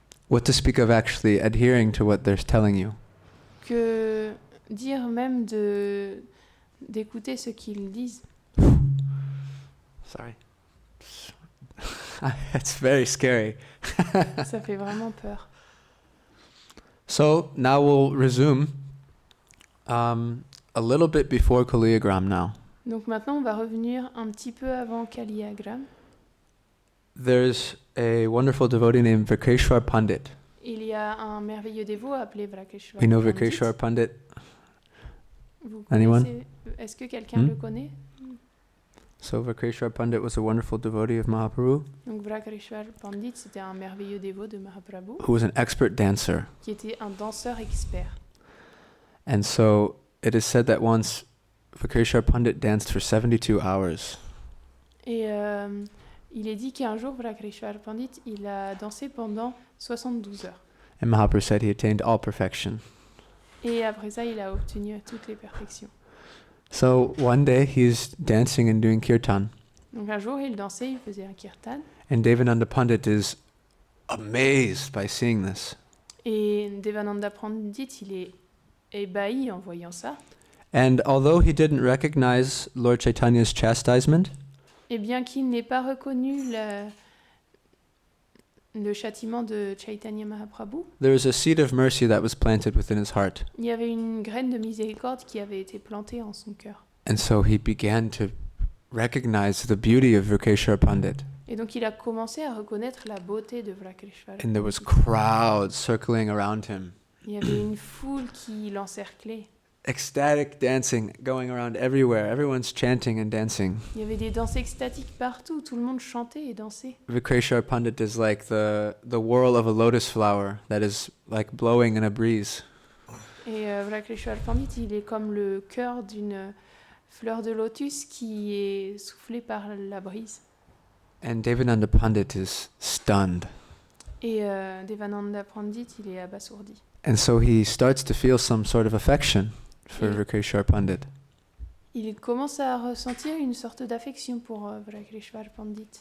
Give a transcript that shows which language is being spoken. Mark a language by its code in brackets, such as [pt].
[en] What to speak of actually adhering to what they're telling you. [fr] Que dire même d'écouter ce qu'ils disent. [en] Sorry. It's very scary. [fr] Ça fait vraiment peur. [en] So now we'll resume a little bit before Kuliyagram now. [fr] Donc maintenant, on va revenir un petit peu avant Kaliyagram. [en] There's a wonderful devotee named Vikreshwar Pandit. [fr] Il y a un merveilleux dévot appelé Vikreshwar [en] We know [fr] Pandit. [en] Vikreshwar Pandit. [fr] Vous [en] Anyone? [fr] connaissez- Est-ce que quelqu'un le connaît? [en] So Vikreshwar Pandit was a wonderful devotee of Mahaprabhu [fr] Donc Vikreshwar Pandit, c'était un merveilleux dévot de Mahaprabhu [en] who was an expert dancer. [fr] qui était un danseur expert. [en] And so it is said that once Vikreshwar Pandit danced for 72 hours. [fr] Et il est dit qu'un jour, Vikreshwar Pandit, il a dansé pendant 72 heures. [en] And Mahaprabhu said he attained all perfection. [fr] Et après ça, il a obtenu toutes les perfections. [en] So one day he's dancing and doing kirtan. [fr] Donc un jour, il dansait, il faisait un kirtan. [en] And Devananda Pandit is amazed by seeing this. [fr] Et Devananda Pandit, il est ébahi en voyant ça. [en] And although he didn't recognize Lord Chaitanya's chastisement, [fr] Et bien qu'il n'ait pas reconnu le châtiment de Chaitanya Mahaprabhu, [en] there was a seed of mercy that was planted within his heart. [fr] il y avait une graine de miséricorde qui avait été plantée en son cœur. [en] And so he began to recognize the beauty of Vikreshwar Pandit. [fr] Et donc il a commencé à reconnaître la beauté de Vikreshwar. [en] And there was crowds circling around him. [fr] Il y avait une foule qui l'encerclait. [en] Ecstatic dancing going around everywhere. Everyone's chanting and dancing. [fr] Il y avait des danses extatiques partout, tout le monde chantait et dansait. [en] Vikreshwar Pandit is like the whirl of a lotus flower that is like blowing in a breeze. [fr] Et Vikreshwar Pandit, il est comme le cœur d'une fleur de lotus qui est soufflée par la brise. [en] And Devananda Pandit is stunned. [fr] Et Devananda Pandit, il est abasourdi. [en] And so he starts to feel some sort of affection for Vikreshwar Pandit. [fr] Il commence à ressentir une sorte d'affection pour Vikreshwar Pandit.